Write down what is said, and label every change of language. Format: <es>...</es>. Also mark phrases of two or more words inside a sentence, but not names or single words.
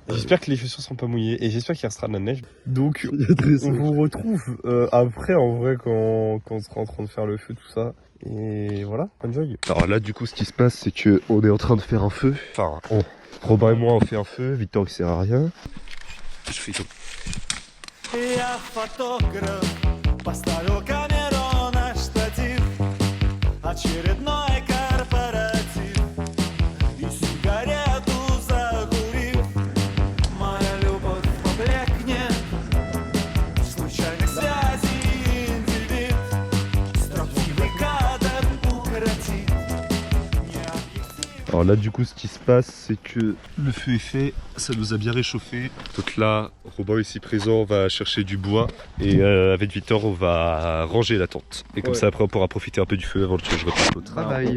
<fr>J'espère que les chaussures seront pas mouillées et j'espère qu'il restera de la neige. Donc, on vous retrouve après en vrai quand on sera en train de faire le feu, tout ça. Et voilà, enjoy. Alors là, du coup, ce qui se passe, c'est que on est en train de faire un feu. Enfin, Robin et moi, on fait un feu. Victor, il sert à rien. Je fais tout.</fr> <ru>Я фотограф, поставил камеру на штатив. Очередной корпоратив. И сигарету закурив. Моя любовь поблекнет. Случайных связей индивид. Строптивый кадр укоротит.</ru> <fr>Alors là, du coup, ce qui se passe, c'est que le feu est fait, ça nous a bien réchauffé. Donc là, Robin ici présent va chercher du bois et avec Victor, on va ranger la tente. Et comme ça, après, on pourra profiter un peu du feu avant que je reparte au travail.</fr>